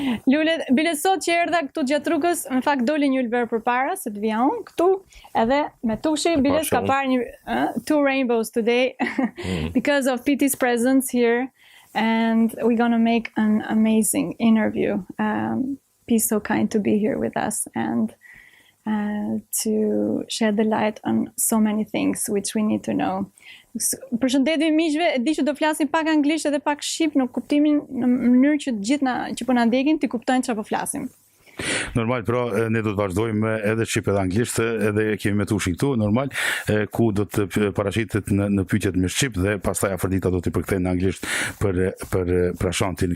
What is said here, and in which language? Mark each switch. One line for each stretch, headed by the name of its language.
Albanian: Lulet, bile sot që erdha këtu gjatë rrugës, në fakt doli një ylber përpara se të vija unë këtu, edhe me Tushi bile ka parë një
English: two rainbows today because of PT's presence here, and we're gonna make an amazing interview. He's so kind to be here with us and to shed the light on so many things which we need to know.
Albanian: Përshëndetje miqve, e di që do flasim pak anglisht edhe pak shqip në kuptimin, në mënyrë që të gjithë që po na ndjekin të kuptojnë çfarë po flasim. Normal, pra ne do të vazhdojmë edhe shqip edhe anglisht, edhe kemi Metushin këtu, normal, ku do të paraqitet në pyetjet me shqip, dhe pastaj Aferdita do t'i përkthejë në anglisht për Prashantin.